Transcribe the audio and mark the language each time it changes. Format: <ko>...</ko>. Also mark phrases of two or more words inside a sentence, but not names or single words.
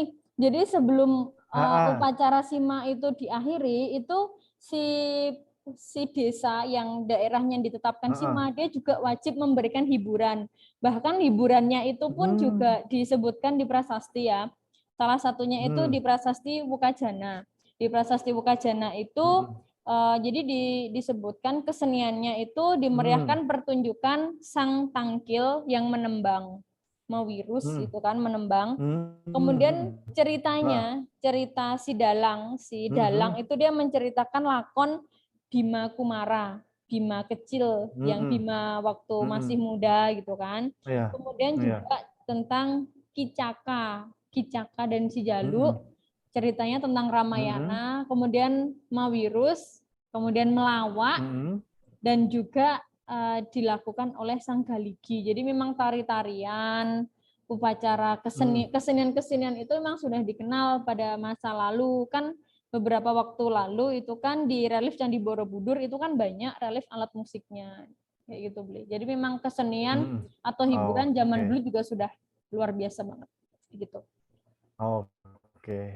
<id>Jadi sebelum upacara sima itu diakhiri, itu si desa yang daerahnya ditetapkan sima, dia juga wajib memberikan hiburan. Bahkan hiburannya itu pun juga disebutkan di prasasti ya. Salah satunya itu di prasasti Wukajana. Di prasasti Wukajana itu jadi disebutkan keseniannya itu dimeriahkan pertunjukan sang tangkil yang menembang. Mawirus itu kan menembang. Kemudian cerita si Dalang itu dia menceritakan lakon Bima Kumara, Bima kecil yang Bima waktu masih muda gitu kan. Kemudian juga tentang Kicaka dan si Jaluk, ceritanya tentang Ramayana, kemudian Mawirus, kemudian Melawak, dan juga dilakukan oleh Sang Galigi. Jadi memang tari-tarian, upacara kesenian-kesenian itu memang sudah dikenal pada masa lalu. Kan beberapa waktu lalu itu kan di relief Candi Borobudur itu kan banyak relief alat musiknya. Kayak gitu, Bli. Jadi memang kesenian atau hiburan zaman dulu juga sudah luar biasa banget. Gitu. Oke.</id>